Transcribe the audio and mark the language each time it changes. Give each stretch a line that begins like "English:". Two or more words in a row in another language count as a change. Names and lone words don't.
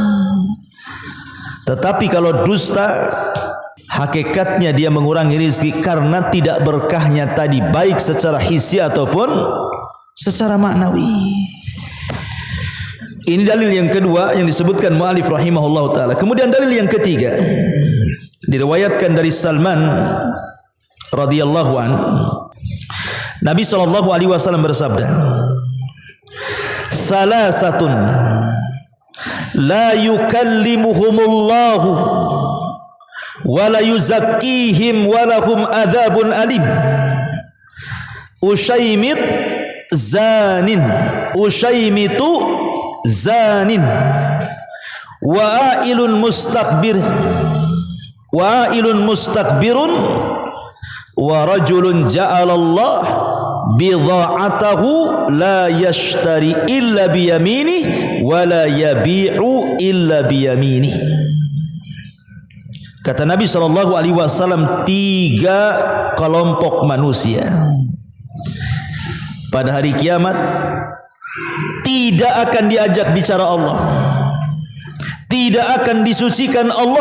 Indonesian: Tetapi kalau dusta, hakikatnya dia mengurangi rizki karena tidak berkahnya tadi, baik secara hissi ataupun secara maknawi. Ini dalil yang kedua yang disebutkan mu'alif
Arabic: رحمه الله تعالى.
Indonesian: Kemudian dalil yang ketiga, diriwayatkan dari Salman
Arabic: رضي الله عن,
Indonesian: Nabi SAW bersabda,
Arabic: ثلاثة لا يكلمهم الله ولا يزكيهم ولهم عذاب أليم. أشيمط زان، أشيمط زان، وعائل مستكبر، ورجل جعل الله بضاعته لا يشتري إلا بيمينه ولا يبيع إلا بيمينه.
Indonesian: Kata Nabi SAW, 3 kelompok manusia pada hari kiamat tidak akan diajak bicara Allah, tidak akan disucikan Allah.